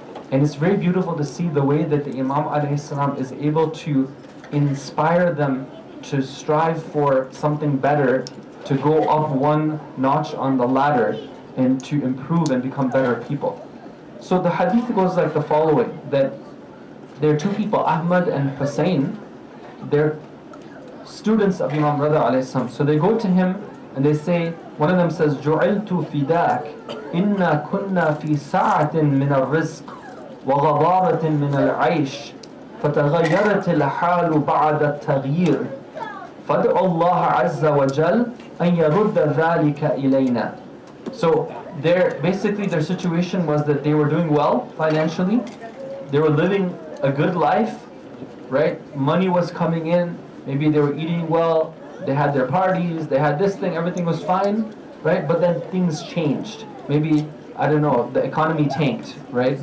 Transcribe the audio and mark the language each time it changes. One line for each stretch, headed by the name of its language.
English: And it's very beautiful to see the way that the Imam alayhi salam is able to inspire them to strive for something better, to go up one notch on the ladder, and to improve and become better people. So the hadith goes like the following, that there are two people, Ahmad and Hussein, they're students of Imam Rida alayhi salam. So they go to him and they say, one of them says,
Arabic: جُعِلْتُ فِدَاكَ إِنَّا كُنَّا فِي سَعَةٍ مِنَ الرِّزْقِ وَغَضَارَةٍ مِنَ الْعَيْشِ فَتَغَيَّرَتِ الْحَالُ بَعْدَ التَّغْيِيرِ فَادْعُ اللَّهَ عَزَّ وَجَلَّ أَنْ يَرُدَّ ذَلِكَ إِلَيْنَا.
English: So basically their situation was that they were doing well financially, they were living a good life, right? Money was coming in, maybe they were eating well, they had their parties, they had this thing, everything was fine, right? But then things changed. Maybe, I don't know, the economy tanked, right?